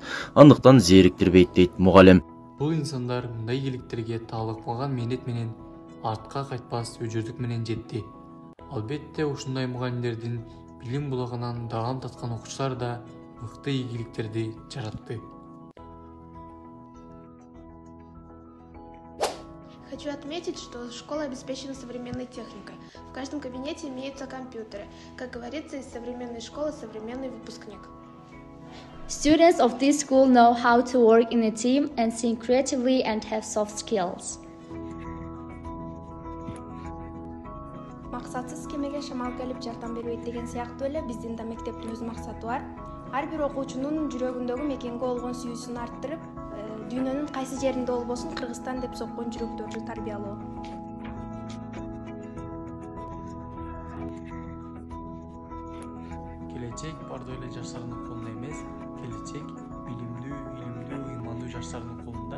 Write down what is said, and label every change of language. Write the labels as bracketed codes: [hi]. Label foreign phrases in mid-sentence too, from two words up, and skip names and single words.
[ky] Андыктан зериктирбейт дейт мугалим. Бул инсандар мындай ийгиликтерге таалыкпаган мээнет менен артка кайтпас өжөдүк менен жетти. Албетте ушундай мугалимдердин билим булагынан даам таткан окуучулар да мыкты ийгиликтерди жаратты. [ru] Хочу отметить, что школа обеспечена современной техникой. В каждом кабинете имеются компьютеры. Как говорится, из современной школы современный выпускник. [en] Students of this school know how to work in a team and think creatively and have soft skills. [ky] максатсыз кемеге шамал келип жардам бербейт деген сыяктуу эле биздин да мектептин өз максаты бар. Ар бир окуучунун жүрөгүндөгү мекенге болгон сүйүүсүн арттырып, дүйнөнүн кайсы жеринде болбосун Кыргызстан деп соккон жүрөктөрдү тарбиялоо. Келечек бардык эле жаштардын колунда эмес, келечек билимдүү, ыймандуу жаштардын колунда.